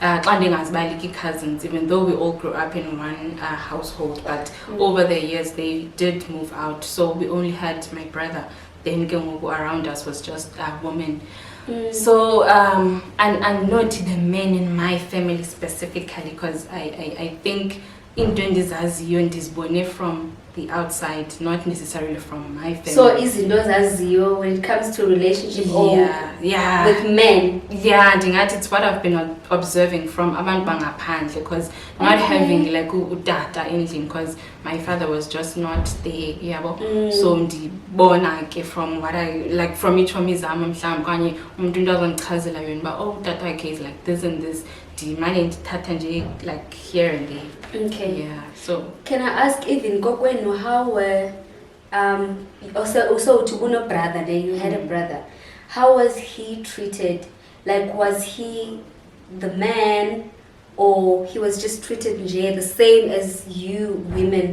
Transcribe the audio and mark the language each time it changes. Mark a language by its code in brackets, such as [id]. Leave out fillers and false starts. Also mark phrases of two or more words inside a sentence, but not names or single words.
[en] cousins, even though we all grew up in one household, but over the years they did move out, so we only had my brother. Then around us was just women. So and not the men in my family specifically, because I think in Aziyo and is born from the outside, not necessarily from my family. So [xh] izinto zaziyo [en] when it comes to relationship yeah with men. Yeah, ndingathi it's what I've been observing from [xh] abantu bangaphandle, [en] because not having like [xh] utata endlini, [en] because my father was just not there, yabo. [xh] So ndibona ke [en] from what I like from [xh] ichomi zami mhlawumbe kanye umuntu into azondichazela yona ba oh utata wakhe [en] is like this and this, [xh] ndimane ndithatha nje [en] like here and there. Okay. Yeah. So can I ask even kokwenu how also to uno brother then you had a brother, how was he treated? Like was he the man or he was just treated nje the same as you women?